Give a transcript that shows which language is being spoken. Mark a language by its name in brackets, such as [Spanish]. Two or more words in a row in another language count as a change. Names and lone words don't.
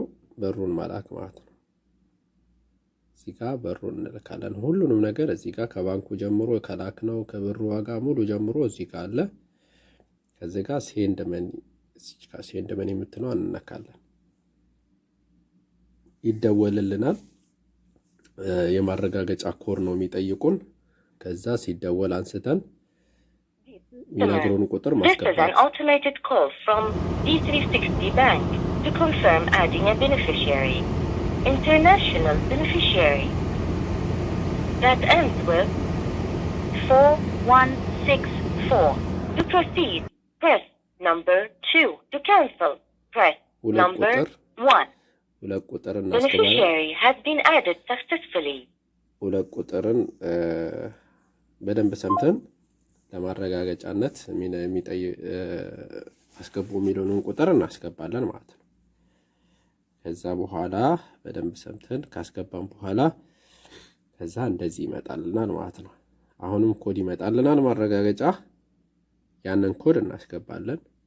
[Amharic] በሩን መላክ ማለት ነው። እዚህ ጋር በሩን እንልካለን። ሁሉንም ነገር እዚህ ጋር ከባንኩ ጀምሮ ከላክ ነው ከብሩ ዋጋ ሙሉ ጀምሮ እዚህ ጋር አለ። ከዚህ ጋር [English] send money፣ [Amharic] እዚህ ጋር [English] send money [Amharic] የምትለው እንነካለን። ይደወልልናል። የማረጋገጫ ኮድ ነው የሚጠይቁን። ከዛ ሲደወል አንስተን የሚነግሩን ቁጥር ማስገባት። [English] This is an automated call from D360 Bank to confirm adding a beneficiary. International beneficiary that ends with 4164. To proceed, press number 2. To cancel, press number 1. [Amharic] ሁለት ቁጥር [English] Beneficiary has been added successfully. [Amharic] ሁለት ቁጥርን በደንብ ሰምተን ለማረጋገጫነት አስገቡ የሚለውን ቁጥር እናስገባለን ማለት ነው። ከዛ በኋላ በደንብ ሰምተን ካስገባን በኋላ ከዛ እንደዚህ ይመጣልናል ማለት ነው። አሁንም ኮድ ይመጣልናል ማረጋገጫ። ያንን ኮድ እናስገባለን